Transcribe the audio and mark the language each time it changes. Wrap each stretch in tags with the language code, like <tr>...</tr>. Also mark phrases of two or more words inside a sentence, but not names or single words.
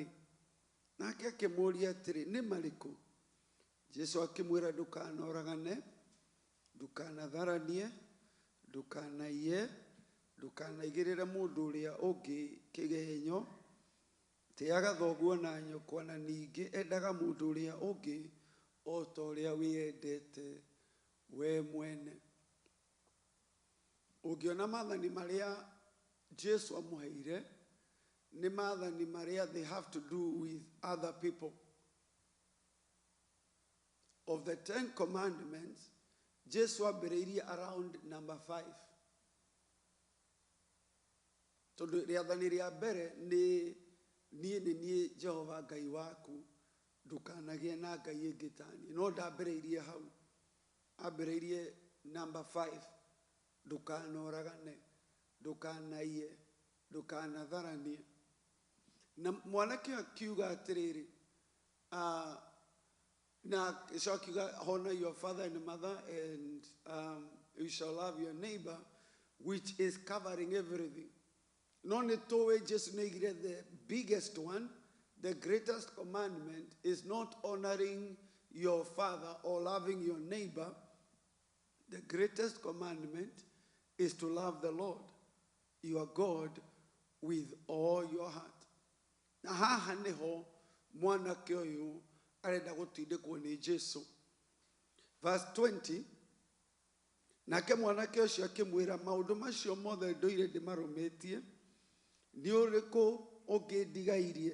<ki>Nake akimuria atiri, ni mariku? Jesu akimwira, ndukanoragane, ndukanatharanie, ndukanaiye, ndukanaigirire mundu uria ungi kigenyo, tiaga thoguo na nyũkwa, na ningi endaga mundu uria ungi o ta uria wiyendete we mwene. Ungiona maathani maria Jesu amuheire ni maathani maria</ki> <en>they have to do with other people. Of the 10 commandments,</en> <ki>Jesu ambĩrĩirie</ki> <en>around number 5.</en> <ki>Tondu rĩathani rĩa mbere nĩ niĩ Jehova Ngai waku, ndukanagie na ngai ĩngĩ ta niĩ. No ndambĩrĩirie hau, ambĩrĩirie number 5, ndukanoragane, ndukanaiye, ndukanatharanie. Na mwanake akiuga atĩrĩrĩ, na akiuga,</ki> <en>honor your father and mother, and you shall love your neighbor, which is covering everything.</en> <ki>No nĩ tũĩ Jesu nĩoigire</ki> <en>the biggest one, the greatest commandment is not honoring your father or loving your neighbor. The greatest commandment is to love the Lord, your God, with all your heart.</en> <ki>Na haha niho mwanake ũyũ arenda gũtindĩkwo nĩ Jesu. Verse 20, nake mwanake ũcio akĩmwĩra, maũndũ macio mothe ndũire ndĩmarũmĩtie, nĩ ũrĩkũ ũngĩ ndigairie?</ki>